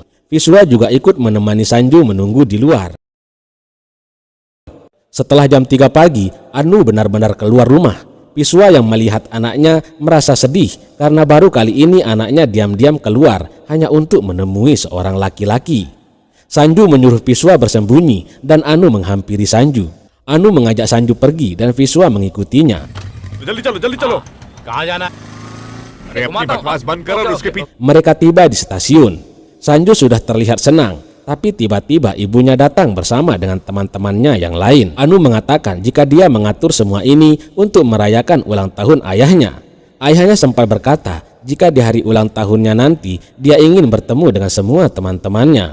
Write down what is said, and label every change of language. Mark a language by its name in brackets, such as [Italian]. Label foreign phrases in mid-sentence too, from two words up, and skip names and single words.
[Indonesian] Piswa juga ikut menemani Sanju menunggu di luar. Setelah jam 3 pagi, Anu benar-benar keluar rumah. Piswa yang melihat anaknya merasa sedih karena baru kali ini anaknya diam-diam keluar hanya untuk menemui seorang laki-laki. Sanju menyuruh Piswa bersembunyi dan Anu menghampiri Sanju. Anu mengajak Sanju pergi dan Piswa mengikutinya. [Hindi] जल्दी चलो कहाँ जाना? अरे अपनी बकवास बंद कर और उसके पीछे। [Indonesian] Mereka tiba di stasiun. Sanju sudah terlihat senang, tapi tiba-tiba ibunya datang bersama dengan teman-temannya yang lain. Anu mengatakan jika dia mengatur semua ini untuk merayakan ulang tahun ayahnya. Ayahnya sempat berkata jika di hari ulang tahunnya nanti dia ingin bertemu dengan semua teman-temannya.